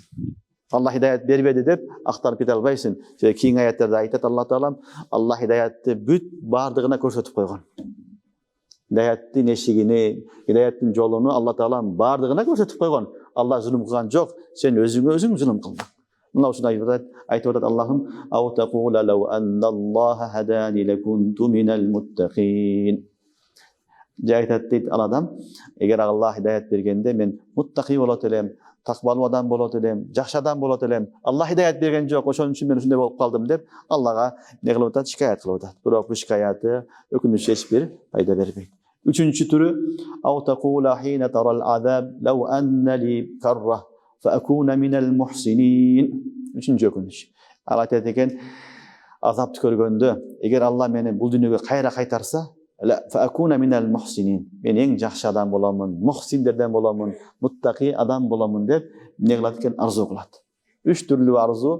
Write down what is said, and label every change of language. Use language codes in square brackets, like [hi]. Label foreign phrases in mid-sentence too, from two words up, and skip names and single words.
[ky] Алла хидаят бербеди деп актарып кете албайсың. Кийинки аяттарда айтат Алла Таалам, Алла хидаятты бүт бардыгына көрсөтүп койгон. Хидаяттын эшигини, хидаяттын жолуну Алла Таалам бардыгына көрсөтүп койгон. Алла зулум кылган жок, сен өзүң зулум кылдың. Мына ушундай айтып атат Аллахым, [ar] أو تقول لو أن الله هداني لكنت من المتقين. [ky] Айтат дейт ал адам, эгер Алла хидаят бергенде мен муттақи болот элем, такбалуу адам болот элем, жакшы адам болот элем. Алла хидаят берген жок, ошон үчүн мен ушундай болуп калдым деп Аллага не кылып атат, шикаят кылып атат. Бирок бул шикаяты өкүнүч эч бир пайда бербейт. Үчүнчү түрү, [ar] أو تقول حين ترى العذاب لو أن لي كرة فأكون من المحسنين. [ky] Үчүнчү өкүнүч. Ал айтат экен, азапты көргөндө, эгер Алла мени бул дүйнөгө кайра кайтарса, [ar] فأكون من المحسنين. [ky] Мен эң жакшы адам боламын, мухсиндерден боламын, муттақи адам боламын деп не кылат экен, арзу кылат. Үч түрлүү арзу.